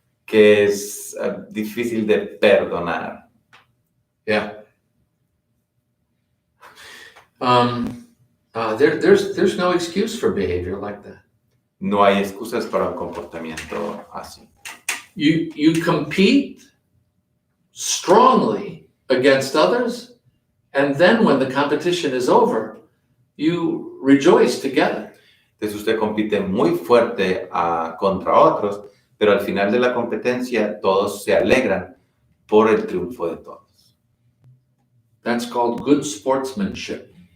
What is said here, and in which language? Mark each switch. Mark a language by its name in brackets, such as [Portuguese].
[Spanish] que es difícil de perdonar. [English] Yeah. There's no excuse for behavior like that. [Spanish] No hay excusas para un comportamiento así. [English] You compete strongly against others, and then when the competition is over, you rejoice together. [Spanish] Entonces usted compite muy fuerte contra otros, pero al final de la competencia todos se alegran por el triunfo de todos. [English] That's called good sportsmanship.